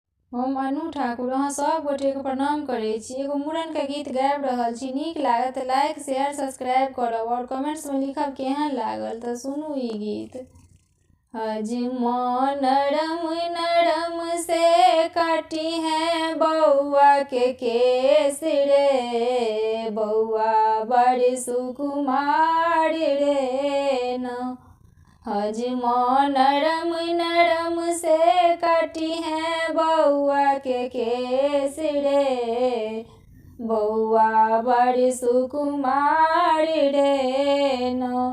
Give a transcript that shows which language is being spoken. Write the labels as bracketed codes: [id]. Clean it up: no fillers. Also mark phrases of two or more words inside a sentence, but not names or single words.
[mai] हम अनु ठाकुर अहाँ सब गोटे के प्रणाम करे छी। एगो मूड़न के गीत गाबि रहल छी। नीक लागत त [en] like share subscribe [mai] करब और कमेंट्स में लिखब केहन लागल। त सुनू ई गीत। हजमा नरम नरम से काटी है बउआ के केस रे, बउआ बड़ सुकुमार रे न। हजमा नरम नरम से काटी है बउआ के केस रे, बउआ बड़ सुकुमार रे न।